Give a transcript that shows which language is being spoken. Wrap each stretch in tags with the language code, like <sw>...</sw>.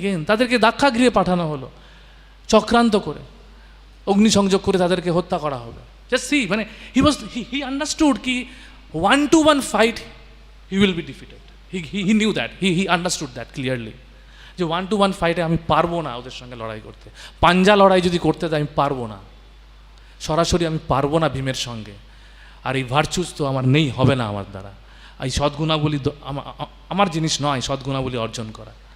<bn>তাদেরকে দাক্ষাগৃহে পাঠানো হলো চক্রান্ত করে, অগ্নিসংযোগ করে তাদেরকে হত্যা করা হবে।</bn> <en>Just see, মানে he understood কি 1-to-1 fight he will be defeated. He knew that, he understood that clearly,</en> <bn>যে 1-to-1 ফাইটে আমি পারবো না ওদের সঙ্গে লড়াই করতে। পাঞ্জা লড়াই যদি করতে তো আমি পারবো না, সরাসরি আমি পারবো না ভীমের সঙ্গে। আর এই ভার্চুস তো আমার নেই, হবে না আমার দ্বারা। এই সদ্গুণাবলী আমার জিনিস নয়, সদ্গুণাবলী অর্জন করা।</bn>